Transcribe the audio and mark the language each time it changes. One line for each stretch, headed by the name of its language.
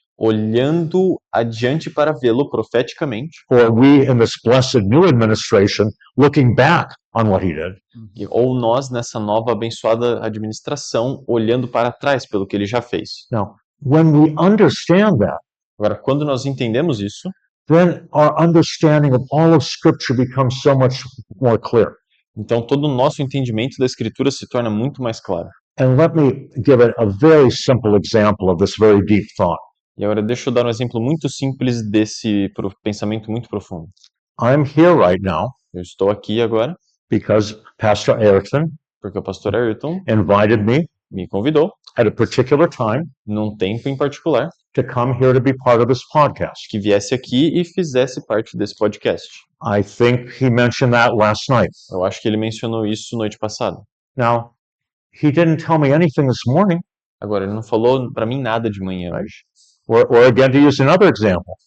Portuguese: olhando adiante para vê-lo profeticamente,
English: or we in this blessed new administration looking back on what he did.
Portuguese: ou nós nessa nova abençoada administração, olhando para trás pelo que ele já fez.
English: Now, when we understand that,
Portuguese: Agora, quando nós entendemos isso,
English: then our understanding of all of Scripture becomes so much more clear.
Portuguese: então todo o nosso entendimento da Escritura se torna muito mais claro.
English: And let me give it a very simple example of this very deep thought.
Portuguese: E agora deixa eu dar um exemplo muito simples desse pensamento muito profundo.
English: I'm here right now
Portuguese: Eu estou aqui agora
English: because Pastor Ayrton
Portuguese: porque o pastor Ayrton
English: invited me
Portuguese: convidou,
English: at a particular time
Portuguese: num tempo em particular,
English: to come here to be part of this podcast.
Portuguese: que viesse aqui e fizesse parte desse podcast.
English: I think he mentioned that last night.
Portuguese: Eu acho que ele mencionou isso noite passada.
English: Now, he didn't tell me anything this morning,
Portuguese: Agora, ele não falou para mim nada de manhã hoje.
English: or again, to use another example,